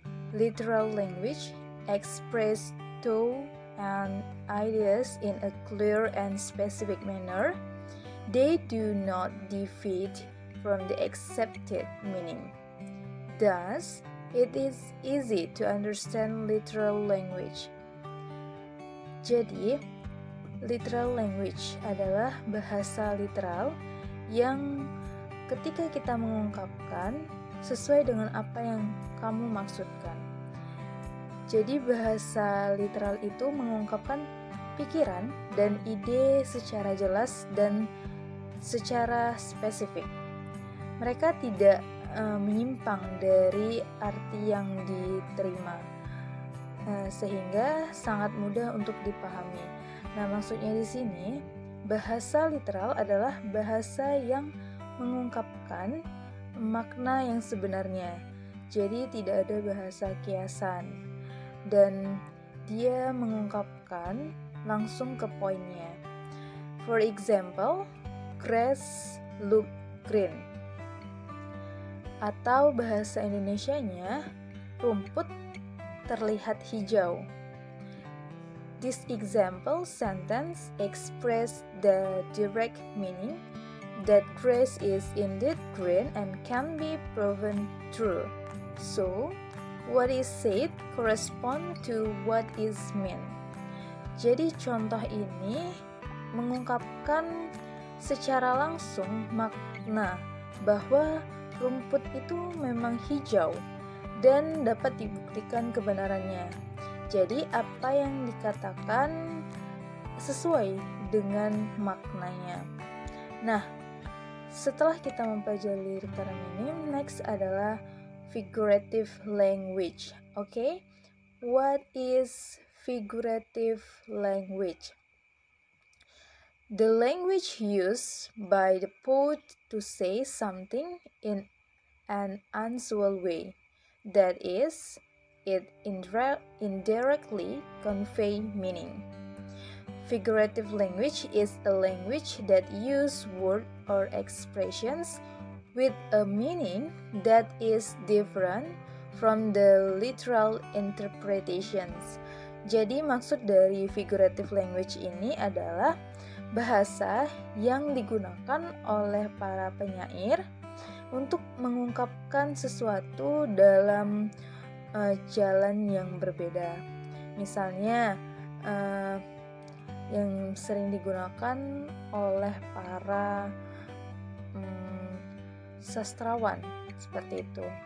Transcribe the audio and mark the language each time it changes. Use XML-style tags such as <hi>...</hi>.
<en>Literal language expresses thought and ideas in a clear and specific manner. They do not deviate from the accepted meaning. Thus, it is easy to understand literal language.</en> <id>Jadi, literal language adalah bahasa literal yang ketika kita mengungkapkan sesuai dengan apa yang kamu maksudkan. Jadi bahasa literal itu mengungkapkan pikiran dan ide secara jelas dan secara spesifik. Mereka tidak menyimpang dari arti yang diterima, sehingga sangat mudah untuk dipahami. Nah, maksudnya di sini bahasa literal adalah bahasa yang mengungkapkan makna yang sebenarnya. Jadi tidak ada bahasa kiasan dan dia mengungkapkan langsung ke poinnya.</id> <en>For example, grass look green.</en> <id>Atau bahasa Indonesianya, rumput terlihat hijau.</id> <en>This example sentence express the direct meaning that grass is indeed green and can be proven true. So, what is said correspond to what is meant.</en> <id>Jadi contoh ini mengungkapkan secara langsung makna bahwa rumput itu memang hijau dan dapat dibuktikan kebenarannya. Jadi apa yang dikatakan sesuai dengan maknanya. Nah, setelah kita mempelajari literal meaning, next adalah figurative language. Okay?</id> <en>What is figurative language? The language used by the poet to say something in an unusual way. That is, it indirectly convey meaning. Figurative language is a language that uses words or expressions with a meaning that is different from the literal interpretations.</en> <id>Jadi maksud dari figurative language ini adalah bahasa yang digunakan oleh para penyair untuk mengungkapkan sesuatu dalam jalan yang berbeda. Misalnya yang sering digunakan oleh para sastrawan seperti itu.</id>